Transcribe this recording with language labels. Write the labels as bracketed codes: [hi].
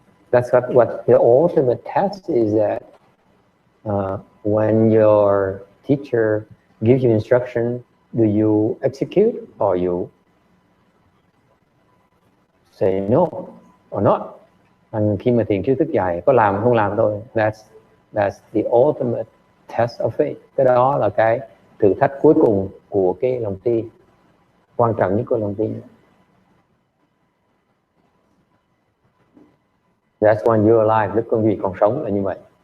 [en] That's what the ultimate test is, that when your teacher gives you instruction, do you execute or you say no or not? [vi] Khi mà thiền tri thức dạy, có làm không làm thôi. [en] That's the ultimate test of faith. [vi] Cái đó là cái thử thách cuối cùng của cái lòng tin, quan trọng nhất của lòng tin. [en] That's when you're alive. [vi] Lúc con gì còn sống là như vậy.